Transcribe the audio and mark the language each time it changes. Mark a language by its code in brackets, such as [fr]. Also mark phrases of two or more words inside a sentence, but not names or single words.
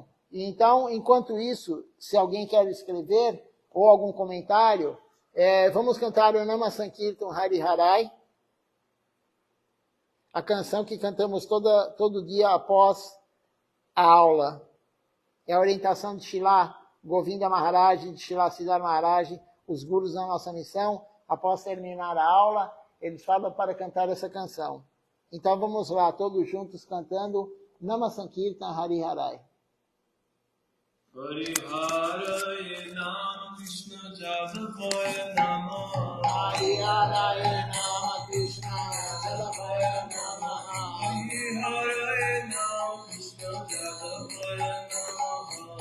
[pt] E então, enquanto isso, se alguém quer escrever ou algum comentário, vamos cantar o Nama Sankirtan Hari Harai, a canção que cantamos todo dia após a aula. É a orientação de Srila Govinda Maharaj, de Srila Siddhar Maharaj, os gurus da nossa missão. Após terminar a aula, eles falam para cantar essa canção. Então vamos lá, todos juntos cantando Nama Sankirtan Hari Harai. [sa] Hari Harai Nama Krishna Jadavaya Nama Hari Harai Nama Krishna Jadavaya Nama Hari Harai Nama Krishna Jadavaya Nama